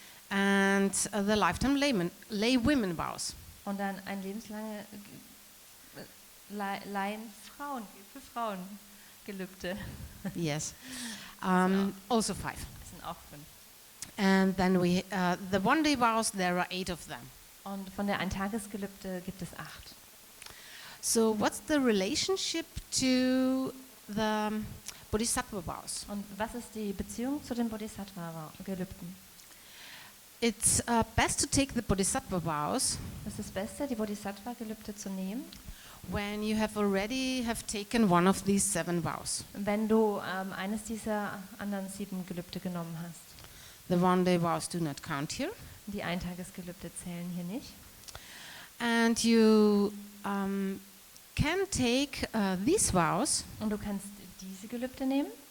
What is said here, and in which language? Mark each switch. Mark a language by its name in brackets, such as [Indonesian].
[English] And the lifetime lay women vows. [German] Und dann ein lebenslange Laienfrauen, für Frauengelübde. [English] Yes. Also 5. [German] Das sind auch 5. [English] And then we the one-day vows. There are 8 of them. [German] Und von der Eintagesgelübde gibt es 8. [English] So what's the relationship to the Bodhisattva vows? [German] Und was ist die Beziehung zu den Bodhisattva-Gelübden? [English] It's best to take the Bodhisattva vows [German] Es ist das Beste, die Bodhisattva-Gelübde zu nehmen, [English] when you have already taken one of these 7 vows. [German] wenn du eines dieser anderen 7 Gelübde genommen hast. [English] The one-day vows do not count here. [German] Die Eintagesgelübde zählen hier nicht. [English] And you can take these vows [German] Und du kannst diese Gelübde nehmen,